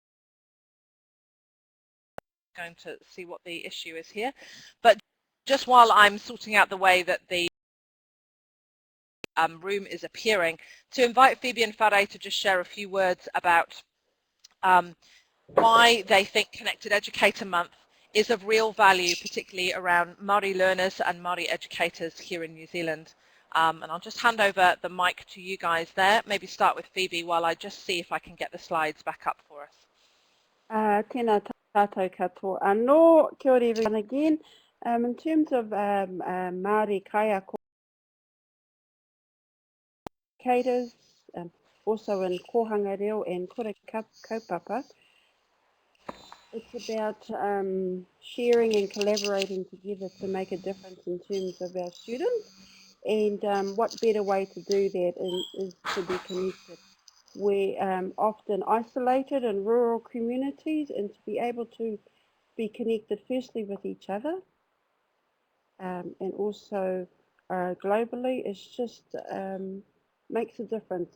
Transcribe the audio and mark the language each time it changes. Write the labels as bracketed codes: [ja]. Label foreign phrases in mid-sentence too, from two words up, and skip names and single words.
[en] Going to see what the issue is here, but just while I'm sorting out the way that the room is appearing, to invite Phoebe and Whare to just share a few words about why they think Connected Educator Month is of real value, particularly around Māori learners and Māori educators here in New Zealand. And I'll just hand over the mic to you guys there. Maybe start with Phoebe while I just see if I can get the slides back up for us. [mi] Tēnā tātou katoa anō, kia ora [en] everyone again. In terms of Māori kaya educators, also in [mi] kohanga reo [en] and [mi] kura kaupapa, [en] it's about sharing and collaborating together to make a difference in terms of our students And what better way to do that is to be connected. We're often isolated in rural communities, and to be able to be connected firstly with each other and also globally is just makes a difference.